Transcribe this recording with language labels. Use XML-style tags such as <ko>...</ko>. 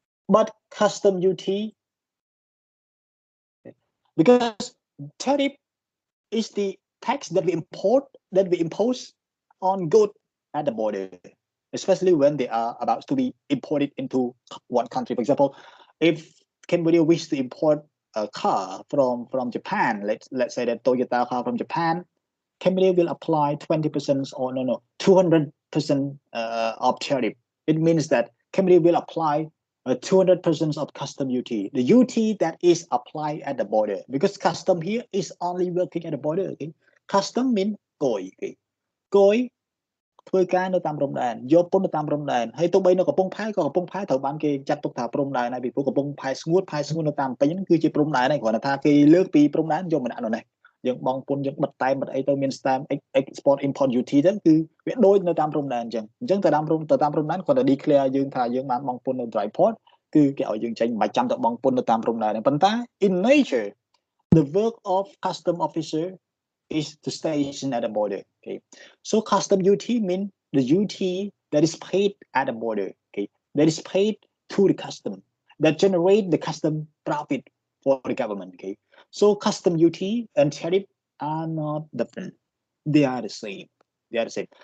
<en>But custom duty, because tariff is the tax that we impose on goods at the border, especially when they are about to be imported into one country. For example, if Cambodia wishes to import a car from Japan, let's say that Toyota car from Japan, Cambodia will apply 20% or 200% of tariff. It means that Cambodia will apply 200% of custom duty, the duty that is applied at the border, because custom here is only working at the border. Okay? Custom means cối. Okay?</en> <km>Cối ធ្វើការនៅតាមព្រំដែនយកពន្ធនៅតាមព្រំដែនហើយទោះបីនៅកំពង់ផែក៏កំពង់ផែត្រូវបានគេចាត់ទុកថាព្រំដែនហើយពីព្រោះកំពង់ផែស្ងួតនៅតាមពេញហ្នឹងគឺជាព្រំដែនហើយគ្រាន់តែថាគេលើកពីព្រំដែនយកម្នាក់នោះនេះយើងបងពុនយើងបិទតែបិទអីទៅមាន</km> <en>stamp export import duty</en> <km>ទៅគឺវាដូចនៅតាមព្រំដែនអញ្ចឹងទៅតាមព្រំដែនគាត់ទៅ declare យើងថាយើងបានបងពុននៅ dry port គឺគេឲ្យយើងចេញមិនបាច់ចាំទៅបងពុននៅតាមព្រំដែនទេប៉ុន្តែ</km> <en>in nature the work of custom officer is to station at the border. Okay, so custom duty means the duty that is paid at the border. Okay, that is paid to the custom that generate the custom profit for the government. Okay, so custom duty and tariff are not different; they are the same. They are the same.</en>